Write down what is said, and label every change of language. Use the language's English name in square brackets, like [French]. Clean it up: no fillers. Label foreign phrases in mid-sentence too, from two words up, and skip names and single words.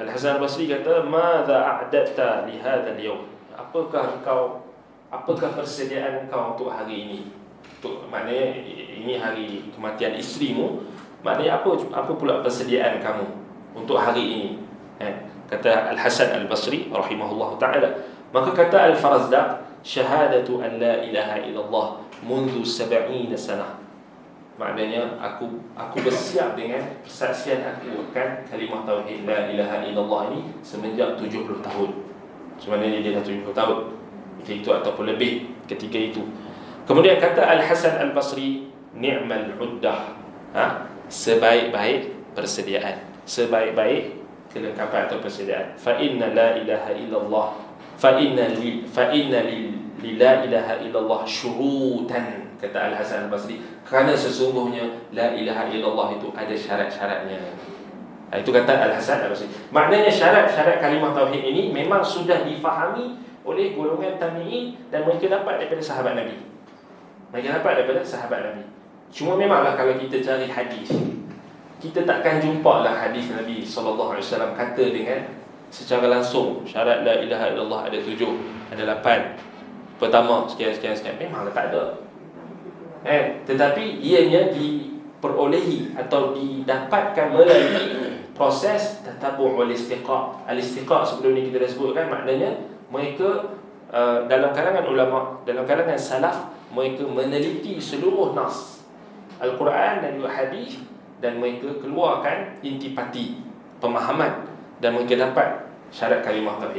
[Arabic] Al-Hasan Al-Basri kata, "ماذا أعددت لهذا اليوم?" [Malay] Apakah persediaan kau untuk hari ini? Maknanya ini hari kematian isterimu. Maknanya apa pula persediaan kamu untuk hari ini? Kata Al-Hasan Al-Basri [Arabic] رحمه الله تعالى. [Malay] Maka kata [Arabic] Al-Farazdaq, "شهادة أن لا إله إلا الله منذ 70 سنة." [Malay] Maknanya aku bersiap dengan persaksian aku akan kalimah tauhid [Arabic] لا إله إلا الله [Malay] ini semenjak 70 tahun. Sebenarnya dia dah 70 tahun itu ataupun lebih ketika itu. Kemudian kata Al-Hasan Al-Basri, [Arabic] "نعم العدة." [Malay] Sebaik-baik persediaan, sebaik-baik kelengkapan atau persediaan. [Arabic] فإن لا إله إلا الله، فإن للا إله إلا الله شروطا, [Malay] kata Al-Hasan Al-Basri, kerana sesungguhnya [Arabic] لا إله إلا الله [Malay] itu ada syarat-syaratnya. Itu kata Al-Hasan Al-Basri. Maknanya syarat-syarat kalimah tauhid ini memang sudah difahami oleh golongan tabi'in, dan mereka dapat daripada sahabat Nabi. Cuma memanglah kalau kita cari hadis, kita takkan jumpa lah hadis Nabi SAW kata dengan secara langsung syarat [Arabic] لا إله إلا الله [Malay] ada 7, ada 8. Pertama sekian. Memanglah tak ada. Tetapi ianya diperolehi atau didapatkan melalui proses [Arabic] تتبع الاستقراء'. [Malay] Al-istiqa' sebelum ni kita dah sebutkan, maknanya mereka dalam kalangan ulama, dalam kalangan salaf, mereka meneliti seluruh nas Al-Quran dan juga hadis, dan mereka keluarkan intipati, pemahaman, dan mereka dapat syarat kalimah tauhid.